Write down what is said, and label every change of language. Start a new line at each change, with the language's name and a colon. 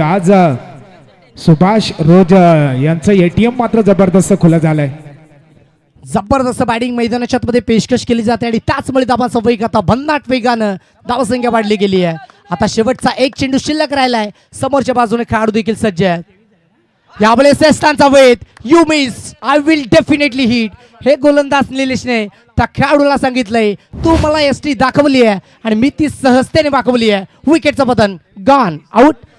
Marathi: आज सुभाष रोज यांचं एटीएम मात्र जबरदस्त खुलं झालंय. जबरदस्त बॅटिंग मैदानाच्या मध्ये पेशकश केली जाते आणि त्याचमुळे धावाचा वेग आता भन्नाट वेगानं धावसंख्या वाढली गेली आहे. आता शेवटचा 1 चेंडू शिल्लक राहिलाय. समोरच्या बाजूने खेळाडू देखील सज्ज आहेत. यावेळेस श्रेष्ठांचा वेध.
English: You miss I will definitely hit.
Marathi: हे गोलंदाज निलेशने त्या खेळाडूला सांगितलंय तू मला एसटी दाखवली आहे आणि मी ती सहजतेने दाखवली आहे. विकेटचं पतन. गॉन. आउट.